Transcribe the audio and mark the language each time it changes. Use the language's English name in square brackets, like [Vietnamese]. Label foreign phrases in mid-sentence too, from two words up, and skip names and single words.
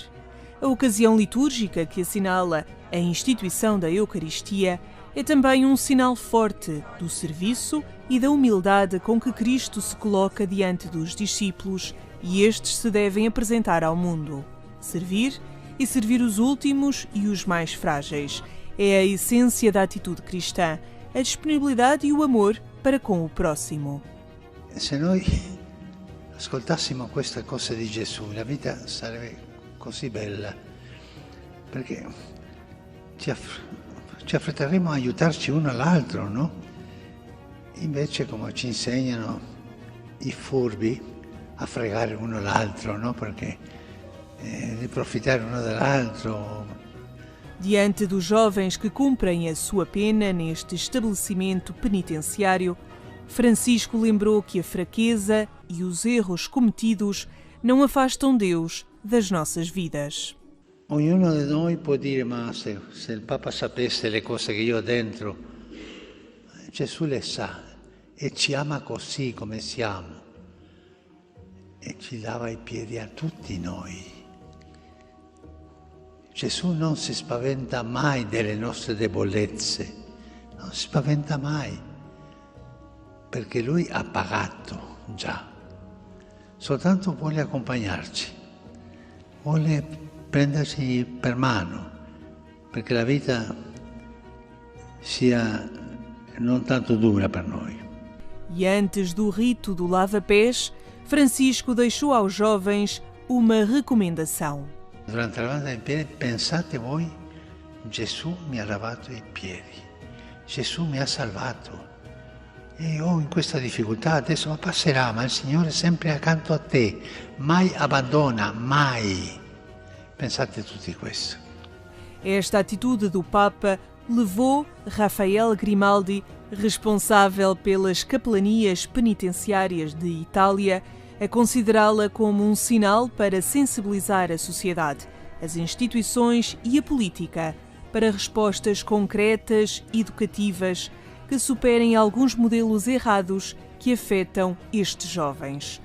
[Portuguese] A ocasião litúrgica que assinala a instituição da Eucaristia é também um sinal forte do serviço e da humildade com que Cristo se coloca diante dos discípulos e estes se devem apresentar ao mundo. Servir e servir os últimos e os mais frágeis. É a essência da atitude cristã, a disponibilidade e o amor para com o próximo. [Italian] Se noi ascoltassimo questa cosa di Gesù, la vita sarebbe così bella, perché ci affretteremo a aiutarci uno all'altro, no? Invece, come ci insegnano i furbi, a fregare uno l'altro, no? Perché di approfittare uno dell'altro. [Portuguese] Diante dos jovens que cumprem a sua pena neste estabelecimento penitenciário, Francisco lembrou que a fraqueza e os erros cometidos não afastam Deus das nossas vidas. [Italian] Ognuno di noi può dire, ma se il Papa sapesse le cose che io ho dentro, Gesù le sa e ci ama così come siamo e ci lava i piedi a tutti noi. Gesù non si spaventa mai delle nostre debolezze, non si spaventa mai, perché Lui ha pagato già, soltanto vuole accompagnarci, vuole prenderci per mano, perché la vita sia non tanto dura per noi. [Portuguese] E antes do rito do lava-pés, Francisco deixou aos jovens uma recomendação. [Italian] Durante la lavanda dei piedi pensate voi, Gesù mi ha lavato i piedi, Gesù mi ha salvato e ho in questa difficoltà adesso, ma passerà, ma il Signore è sempre accanto a te, mai abbandona, mai. Pensate tutti questo. [Portuguese] Esta atitude do Papa levou Rafael Grimaldi, responsável pelas capelanias penitenciárias de Itália, a considerá-la como um sinal para sensibilizar a sociedade, as instituições e a política para respostas concretas e educativas que superem alguns modelos errados que afetam estes jovens.